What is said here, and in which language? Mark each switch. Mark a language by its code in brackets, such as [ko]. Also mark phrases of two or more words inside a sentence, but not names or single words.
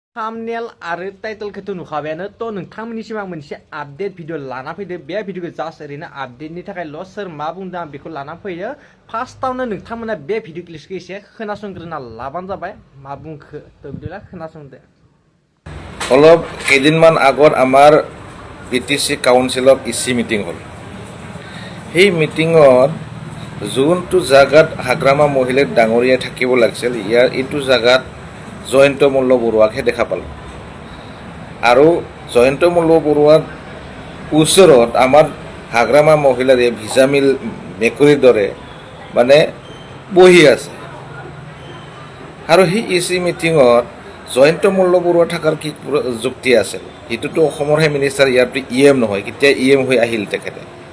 [brx] थाम्बनेल आरो टाइटेलखौथ' नुखाबायानो थ' नोंथांमोननिसिम आं मोनसे [en] update video [brx] लाना फैदो बे भिडिअखौ जास्ट ओरैनो आपडेटनि थाखायल' सोर मा बुंदों आं बेखौ लाना फैयो फार्स्टआवनो नोंथांमोना बे [en] video clipखौ [brx] एसे खोनासंग्रोना लाबानो जाबाय मा बुंखो थ' बिदिब्ला खोनासंदो [as] অলপ কেইদিনমান আগত আমাৰ BTC কাউন্সিলত ইচি মিটিং হ'ল সেই মিটিঙত যোনটো জাগাত হাগ্ৰামা মহিলাক ডাঙৰীয়াই থাকিব লাগিছিল ইয়াৰ এইটো জাগাত জয়ন্ত মল্ল বৰুৱাকহে দেখা পালোঁ আৰু জয়ন্ত মল্ল বৰুৱাৰ ওচৰত আমাৰ হাগ্ৰামা মহিলাৰে ভিজামিল মেকুৰীৰ দৰে মানে বহি আছে আৰু সেই ইচি মিটিঙত জয়ন্ত মল্ল বৰুৱা থকাৰ কি যুক্তি আছিল সেইটোতো অসমৰহে মিনিষ্টাৰ ইয়াৰতো EM নহয় কেতিয়া EM হৈ আহিল তেখেতে